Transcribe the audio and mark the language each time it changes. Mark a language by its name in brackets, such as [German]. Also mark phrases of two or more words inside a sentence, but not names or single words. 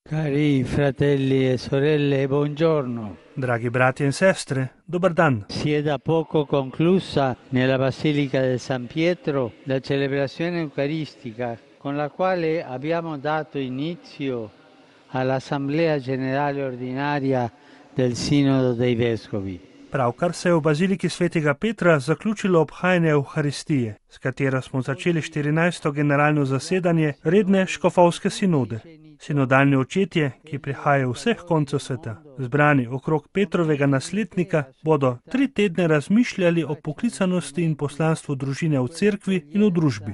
[Italian] Cari fratelli e sorelle, buongiorno. [Slovenian] Dragi bratje in sestre, dober dan. [Italian] Si è da poco conclusa nella Basilica del San Pietro la celebrazione eucaristica con la quale abbiamo dato inizio all'Assemblea Generale Ordinaria del Sinodo dei Vescovi. [Slovenian] Pravkar se je v baziliki svetega Petra zaključilo obhajanje Euharistije, s katero smo začeli 14. generalno zasedanje redne škofovske sinode. Sinodalni očetje, ki prihajajo vseh koncev sveta, zbrani okrog Petrovega naslednika, bodo 3 tedne razmišljali o poklicanosti in poslanstvu družine v cerkvi in v družbi.